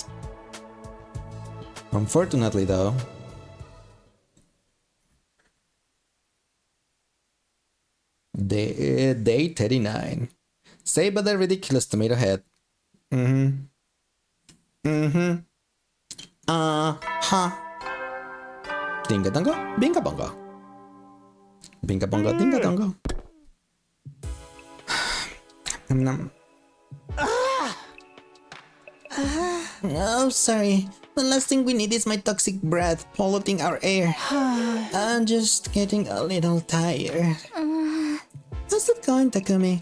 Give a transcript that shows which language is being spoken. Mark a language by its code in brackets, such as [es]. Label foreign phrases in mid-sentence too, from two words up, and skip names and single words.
[en] Unfortunately, though, Day 39. Saved by the ridiculous tomato head. Dinga dongo, binga bongo. Binga bongo, dinga dongo. Oh, sorry. The last thing we need is my toxic breath polluting our air. I'm just getting a little tired. How's it going, Takumi?